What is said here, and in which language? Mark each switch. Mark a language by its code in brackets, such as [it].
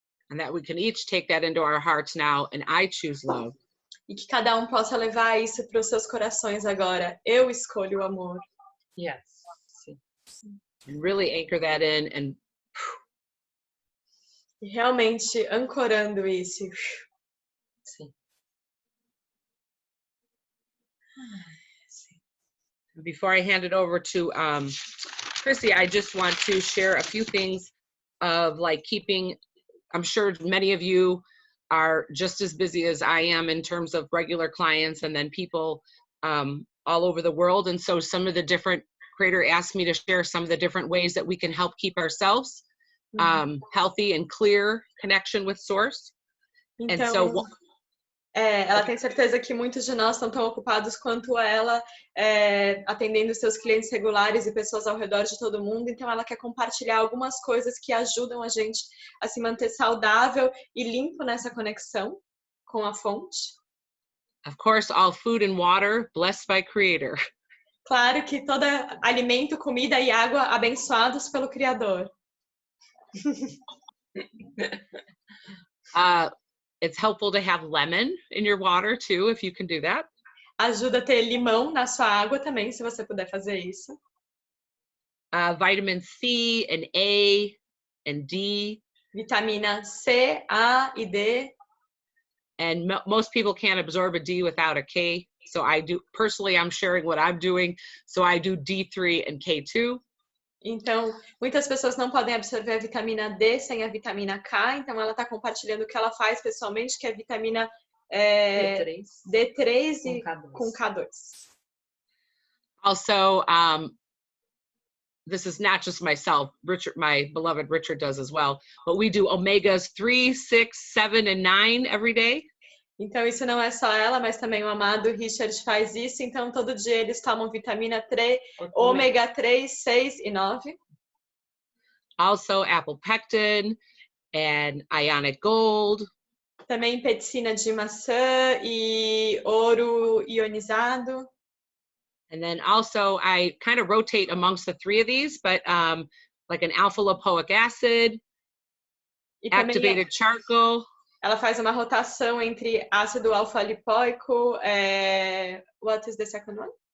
[en] And that we can each take that into our hearts now, and I choose love. [pt] E que cada um possa levar isso para os seus corações agora. Eu escolho o amor. [en] Yes. [pt] Sim. [en] And really anchor that in and [pt] E realmente ancorando isso. Sim. [en] before I hand it over to Chrissy, I just want to share a few things of like keeping, I'm sure many of you are just as busy as I am in terms of regular clients and then people all over the world. And so some of the different, Creator asked me to share some of the different ways that we can help keep ourselves healthy and clear connection with Source. [pt] Então, [en] And so [pt] Ela tem certeza que muitos de nós estão tão ocupados quanto ela, atendendo seus clientes regulares e pessoas ao redor de todo mundo. Então, ela quer compartilhar algumas coisas que ajudam a gente a se manter saudável e limpo nessa conexão com a fonte. [en] Of course, all food and water blessed by Creator. [pt] Claro que todo alimento, comida e água abençoados pelo Criador. [en] It's helpful to have lemon in your water too, if you can do that. [pt] Ajuda a ter limão na sua água também, se você puder fazer isso. [en] Vitamin C and A and D. [pt] Vitamina C, A e D. [en] And most people can't absorb a D without a K. So I do, personally, I'm sharing what I'm doing. So I do D3 and K2. [pt] Então, muitas pessoas não podem absorver a vitamina D sem a vitamina K. Então, ela está compartilhando o que ela faz pessoalmente, que é a vitamina D3 e com K2. [en] Also, this is not just myself. Richard, my beloved Richard, does as well. But we do omegas 3, 6, 7, and 9 every day. [pt] Então, isso não é só ela, mas também o amado Richard faz isso. Então, todo dia eles tomam vitamina 3, ômega 3, 6 e 9. [en] Also, apple pectin and ionic gold. [pt] Também pectina de maçã e ouro ionizado. [en] And then also, I kind of rotate amongst the three of these, but like an alpha lipoic acid, activated charcoal. [pt] Ela faz uma rotação entre ácido alfa-lipóico, [en] what is the second one?